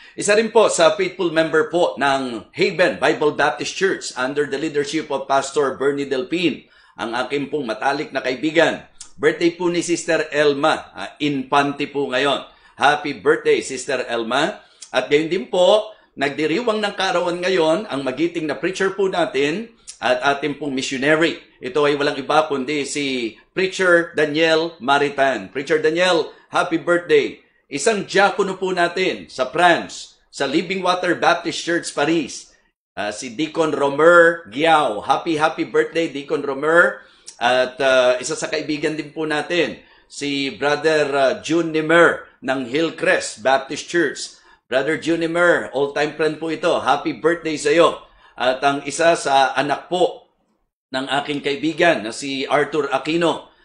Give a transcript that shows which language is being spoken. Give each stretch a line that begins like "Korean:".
Filipino: Isa rin po sa faithful member po ng Haven Bible Baptist Church under the leadership of Pastor Bernie Delpin, ang aking pong matalik na kaibigan. Birthday po ni Sister Elma, Infante po ngayon.
English: Happy birthday, Sister Elma.
Filipino: At gayon din po, nagdiriwang ng kaarawan ngayon ang magiting na preacher po natin at ating pong missionary. Ito ay walang iba kundi si Preacher Daniel Maritan.
English: Preacher Daniel, happy birthday.
Filipino: Isang diakono po natin sa France, sa Living Water Baptist Church, Paris.
English: Si Deacon Romer Giao. Happy birthday, Deacon Romer.
Filipino: At isa sa kaibigan din po natin, si Brother June Nimer ng Hillcrest Baptist Church. Brother June Nimer,
English: all-time friend
Filipino: po ito.
English: Happy birthday
Filipino: sa iyo. At ang isa sa anak po ng aking kaibigan na si Arthur Aquino.